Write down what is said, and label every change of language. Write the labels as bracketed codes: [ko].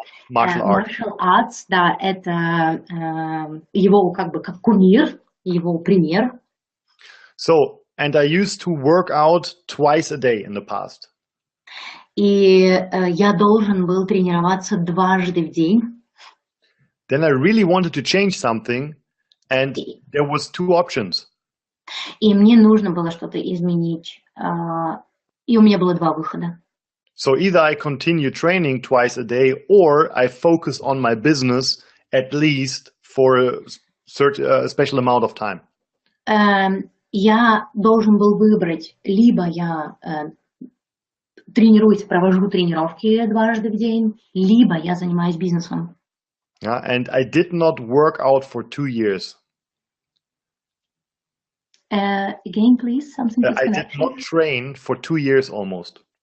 [en] Martial arts, [ru] да, это его как бы как кумир, его пример. [en] So, and I used to work out twice a day in the past. [ru] И я должен был тренироваться 2 раза в день. [en] Then I really wanted to change something, And there was two options. [ru] И мне нужно было что-то изменить. И у меня было два выхода. [en] So either I continue training twice a day, or I focus on my business at least for a special amount of time. [ru] Я должен был выбрать, либо я тренируюсь, провожу тренировки дважды в день, либо я занимаюсь бизнесом. [en] Yeah, and I did not work out for 2 years. Again, please, something I did not train for 2 years almost.